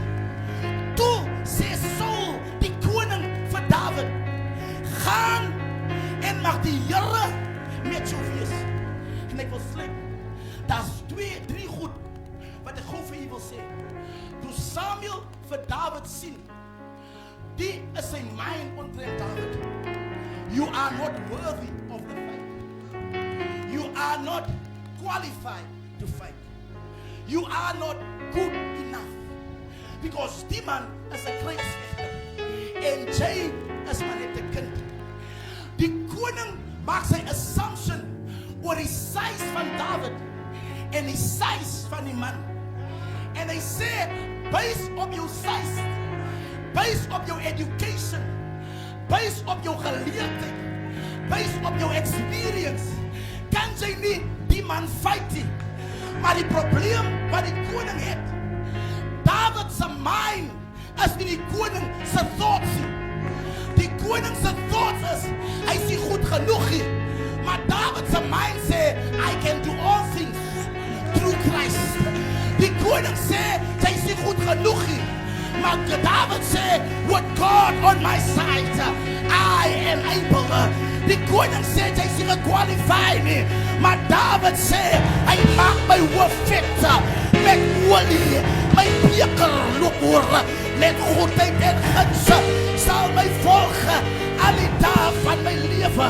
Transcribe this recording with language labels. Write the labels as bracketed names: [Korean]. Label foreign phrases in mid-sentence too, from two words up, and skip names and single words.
[Afrikaans] Toe sê Saul die koning vir David, gaan en mag die Here met jou wees. En ek wil sê, daar's 2-3 goed wat ek gou vir u wil sê. Toe Samuel vir David sien, die is sy mind omtrent David. [English] You are not worthy of the fight. You are not qualified to fight. You are not good enough. [Afrikaans] Because die man is 'n kruisvegter en jy is maar net 'n kind. Die koning maak sy assumption oor die size van David en die size van die man. En hy sê, based op jou size, based op jou education, based op jou geleerdheid, based op jou experience, kan jy nie die man fight nie. Maar die probleem wat die koning het, David se mind is nie die koning se thoughts nie. Die koning se thoughts is, hy is nie goed genoeg nie. Maar David se mind sê, [English] I can do all things through Christ. [Afrikaans] Die koning sê, jy is nie goed genoeg nie. Maar David sê, [English] with God on my side, I am able. [Afrikaans] Die koning sê, jy is nie gekwalified nie. Maar David sê, hy maak my hoof vet met olie. My beker loop oor met goedheid en guns sal my volg al die dae van my lewe.